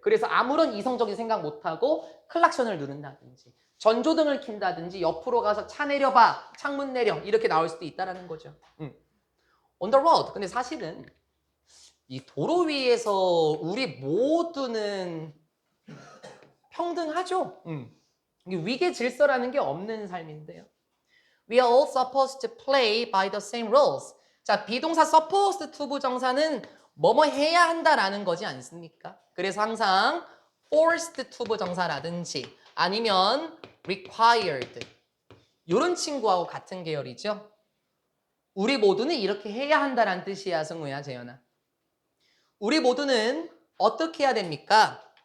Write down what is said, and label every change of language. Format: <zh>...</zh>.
<ko>그래서 아무런 이성적인 생각 못하고 클락션을 누른다든지 전조등을 킨다든지 옆으로 가서 차 내려봐, 창문 내려 이렇게 나올 수도 있다는 거죠.</ko> <en>On the road.</en> <ko>근데 사실은 이 도로 위에서 우리 모두는 평등하죠. 이게 위계 질서라는 게 없는 삶인데요.</ko> <en>We are all supposed to play by the same rules.</en> <ko>자, 비동사 supposed to 부정사는 뭐뭐 해야 한다라는 거지 않습니까? 그래서 항상 forced to 부정사라든지 아니면 required 이런 친구하고 같은 계열이죠. 우리 모두는 이렇게 해야 한다라는 뜻이야, 승우야, 재현아. 우리 모두는 어떻게 해야 됩니까?</ko>